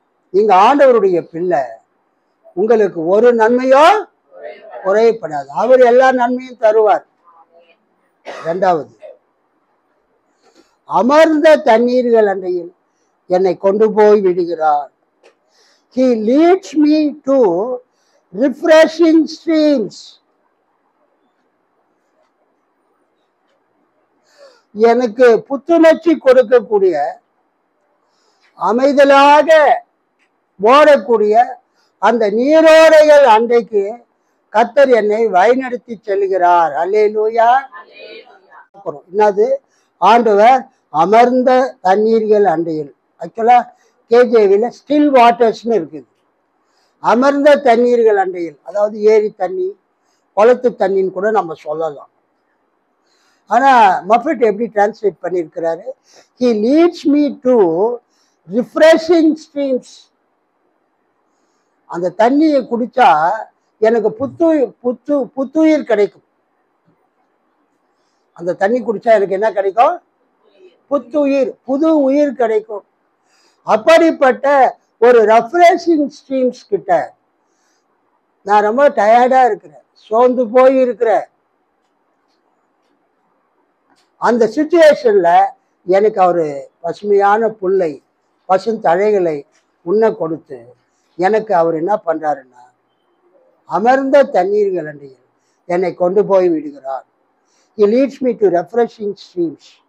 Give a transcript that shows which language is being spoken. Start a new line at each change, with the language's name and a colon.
Tamil: நீங்க ஆண்டவருடைய பிள்ளை, உங்களுக்கு ஒரு நன்மையோ குறைப்படாது. அவர் எல்லா நன்மையும் தருவார். இரண்டாவது, அமர்ந்த தண்ணீர்கள் அண்டையில் என்னை கொண்டு போய் விடுகிறார்.
English: He leads me to refreshing streams.
Tamil: எனக்கு புத்துணர்ச்சி கொடுக்கக்கூடிய, அமைதலாக ஓடக்கூடிய அந்த நீரோடைகள் அண்டைக்கு கர்த்தர் என்னை வழிநடத்தி செல்கிறார். அல்லேலூயா. என்னது? ஆண்டவர் அமர்ந்த தண்ணீர்கள் அண்டையில். ஆக்சுவலா கேஜேவில ஸ்டில் வாட்டர்ஸ்னு இருக்குது. அமர்ந்த தண்ணீர்கள் அண்டையில், அதாவது ஏரி தண்ணி, குளத்து தண்ணின்னு கூட நம்ம சொல்லலாம். ஆனா மஃபட் எப்படி டிரான்ஸ்லேட் பண்ணியிருக்கிறாரு?
English: He leads me to refreshing streams.
Tamil: அந்த தண்ணியை குடிச்சா எனக்கு புத்துயிர் கிடைக்கும். அந்த தண்ணி குடிச்சா எனக்கு என்ன கிடைக்கும்? புத்துயிர், புது உயிர் கிடைக்கும். அப்படிப்பட்ட ஒரு ரெஃப்ரெஷிங் ஸ்ட்ரீம்ஸ் கிட்ட நான் ரொம்ப டயர்டா இருக்கிறேன், சோர்ந்து போய் இருக்கிறேன். அந்த சிச்சுவேஷன்ல எனக்கு அவரு பசுமையான புல்லை, பசுந்தழைகளை உண்ண கொடுத்து எனக்கு அவர் என்ன பண்றாருன்னா, அமர்ந்த தண்ணீர்கள் அண்டையில் என்னை கொண்டு போய் விடுகிறார்.
English: He leads me to refreshing streams.